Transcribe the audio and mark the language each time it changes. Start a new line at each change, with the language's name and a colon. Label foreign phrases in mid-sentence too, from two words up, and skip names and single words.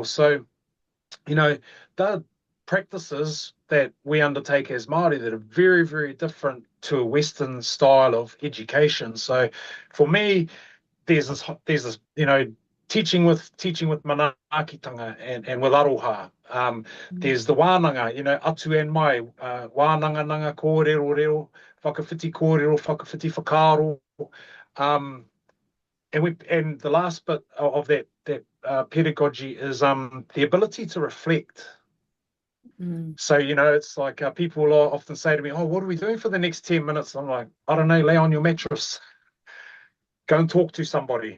English: So, the practices that we undertake as Māori that are very, very different to a Western style of education. So for me, there's this teaching with manaakitanga and with aroha. There's the
Māori: wānanga, atu and mai, wānanga nanga kōrero, whakawhiti kōrero, whakawhiti whakaaro.
English: And the last bit of that pedagogy is the ability to reflect. So, it's like people often say to me, oh, what are we doing for the next 10 minutes? I'm like, I don't know, lay on your mattress. Go and talk to somebody.